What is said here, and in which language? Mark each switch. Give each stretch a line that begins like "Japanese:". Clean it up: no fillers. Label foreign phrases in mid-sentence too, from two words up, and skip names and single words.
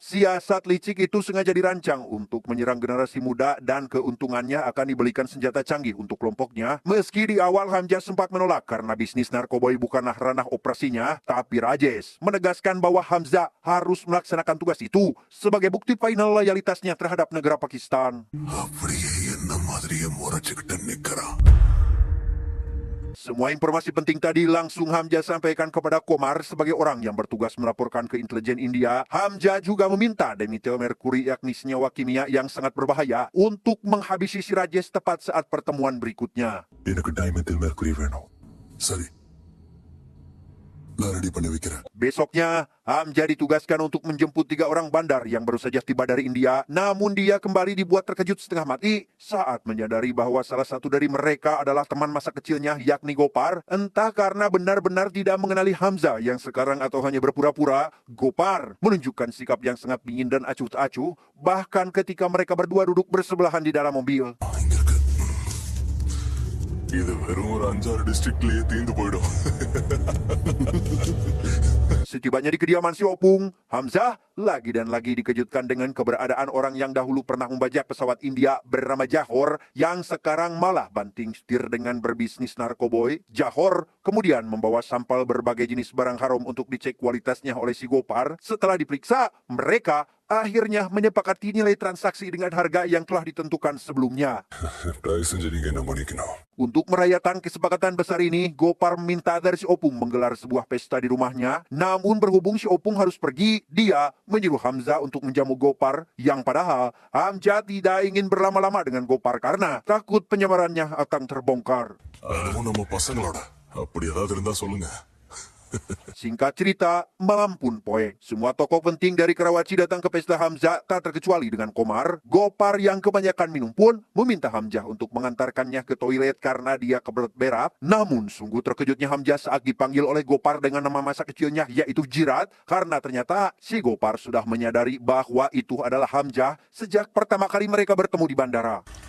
Indonesian: Siasat licik itu sengaja dirancang untuk menyerang generasi muda dan keuntungannya akan dibelikan senjata canggih untuk kelompoknya. Meski di awal Hamzah sempat menolak karena bisnis narkoba bukanlah ranah operasinya, tapi Rajesh menegaskan bahwa Hamzah harus melaksanakan tugas itu sebagai bukti final loyalitasnya terhadap negara Pakistan.
Tamil: அப்படியே என்ன மாதிரியே முறைச்சுக்கிட்டு நிக்கிறா.
Indonesian: Semua informasi penting tadi langsung Hamzah sampaikan kepada Komar sebagai orang yang bertugas melaporkan ke intelijen India. Hamzah juga meminta dimetil merkuri yakni senyawa kimia yang sangat berbahaya untuk menghabisi si Rajesh tepat saat pertemuan berikutnya.
Tamil: எனக்கு
English: dimethyl mercury
Tamil: வேணும். சரி, நான் ரெடி பண்ணி வைக்கிறேன்.
Indonesian: Besoknya, Hamzah ditugaskan untuk menjemput 3 orang bandar yang baru saja tiba dari India. Namun dia kembali dibuat terkejut setengah mati saat menyadari bahwa salah satu dari mereka adalah teman masa kecilnya yakni Gopar. Entah karena benar-benar tidak mengenali Hamzah yang sekarang atau hanya berpura-pura, Gopar menunjukkan sikap yang sangat dingin dan acuh tak acuh, bahkan ketika mereka berdua duduk bersebelahan di dalam mobil.
Tamil: இங்க இருக்கு. இது வெறும் ஒரு 5-6 டிஸ்ட்ரிக்ட்லயே தீந்து போயிடும்.
Indonesian: Setibanya di kediaman si Opung, Hamzah lagi dan lagi dikejutkan dengan keberadaan orang yang dahulu pernah membajak pesawat India bernama Johor yang sekarang malah banting setir dengan berbisnis narkoboy. Johor kemudian membawa sampel berbagai jenis barang haram untuk dicek kualitasnya oleh si Gopar. Setelah diperiksa, mereka akhirnya menyepakati nilai transaksi dengan harga yang telah ditentukan sebelumnya.
Tamil: தயவு செஞ்சு நீங்க என்ன பண்ணிக்கணும்.
Indonesian: Untuk merayakan kesepakatan besar ini, Gopar meminta dari si Opung menggelar sebuah pesta di rumahnya. Namun berhubung si Opung harus pergi, dia menyuruh Hamzah untuk menjamu Gopar, yang padahal Hamzah tidak ingin berlama-lama dengan Gopar karena takut penyamarannya akan terbongkar.
Tamil: அதுவும் நம்ம பசங்களோட அப்படி ஏதாவது இருந்தா சொல்லுங்க.
Indonesian: Singkat cerita, malam pun poe. Semua tokoh penting dari Karawaci datang ke pesta Hamzah tak terkecuali dengan Komar. Gopar yang kebanyakan minum pun meminta Hamzah untuk mengantarkannya ke toilet karena dia kebelet berak. Namun sungguh terkejutnya Hamzah saat dipanggil oleh Gopar dengan nama masa kecilnya yaitu Jirat, karena ternyata si Gopar sudah menyadari bahwa itu adalah Hamzah sejak pertama kali mereka bertemu di bandara.